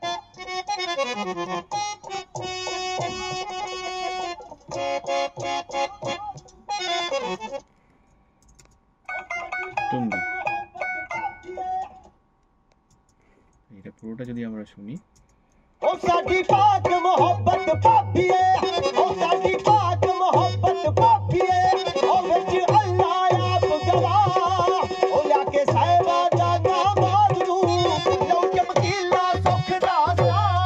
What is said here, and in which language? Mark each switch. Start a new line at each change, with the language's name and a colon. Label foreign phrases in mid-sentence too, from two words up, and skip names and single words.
Bangla: তুম্বি, এটা পুরোটা যদি আমরা শুনি।
Punjabi: ও সাਡੀ পাক ਮੁਹੱਬਤ ਭਾਬੀਏ ਓ ਸਾਡੀ ਪਾਕ ਮੁਹੱਬਤ ਭਾਬੀਏ ਓ ਵਿੱਚ ਅੱਲਾ ਆਪ ਗਵਾਹ ਓ ਲਿਆ ਕੇ ਸਾਹਿਬਾ ਦਾ ਨਾਮਾਜ਼ ਨੂੰ ਲਓ ਚਮਕੀਲਾ ਸੁਖ ਦਾ ਸਾਹ।